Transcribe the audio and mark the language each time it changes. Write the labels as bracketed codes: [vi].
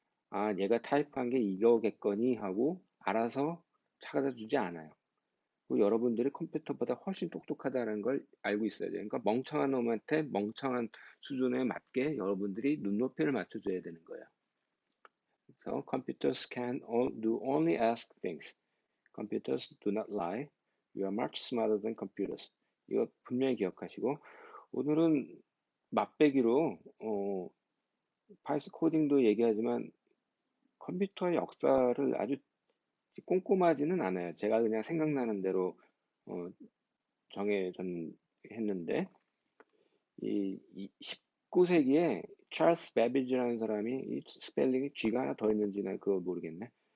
[ko] 아, 얘가 타입한 게 이거겠거니 하고 알아서 찾아주지 않아요. 그리고 여러분들이 컴퓨터보다 훨씬 똑똑하다는 걸 알고 있어야 돼요. 그러니까 멍청한 놈한테 멍청한 수준에 맞게 여러분들이 눈높이를 맞춰줘야 되는 거예요. [en] So computers do only ask things. Computers do not lie. You are much smarter than computers. [ko] 이거 분명히 기억하시고, 오늘은 맛배기로 파이썬 코딩도 얘기하지만 컴퓨터의 역사를 아주 꼼꼼하지는 않아요. 제가 그냥 생각나는 대로 어, 했는데, 이 19세기에 찰스 베비지라는 사람이, 이 스펠링이 G가 하나 더 있는지는 그거 모르겠네.